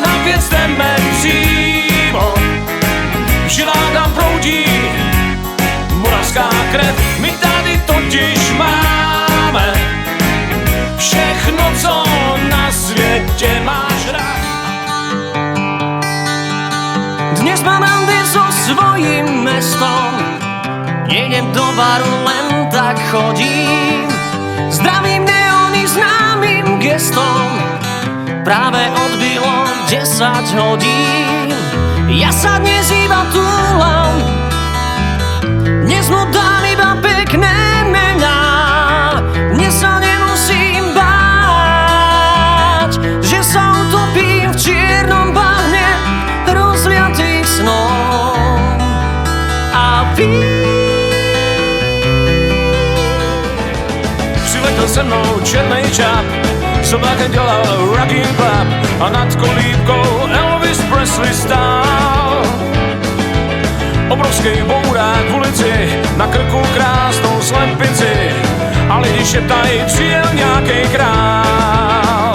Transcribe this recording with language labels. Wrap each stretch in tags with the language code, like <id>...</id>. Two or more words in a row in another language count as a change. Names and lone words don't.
<cs>jdeme přímo, v žilách nám proudí moravská krev. My tady totiž máme všechno, co na světě máš rád.</cs> <sk>Dnes mám randy so svojím mestom, nejdem do baru, len tak chodím. Zdravím neony známym gestom, práve odbilo 10 hodín. Ja sa dnes iba túlam, dnes mu dám iba pekné mená. Dnes sa nemusím báť, že sa utopím v čiernom bahne rozliatých snov.</sk> <cs>A přiletěl se mnou černej čáp, sobákem dělal rocking club a nad kolíbkou Elvis Presley stál. Obrovský bourák v ulici, na krku krásnou slepici a lidi šeptají, přijel nějakej král.</cs>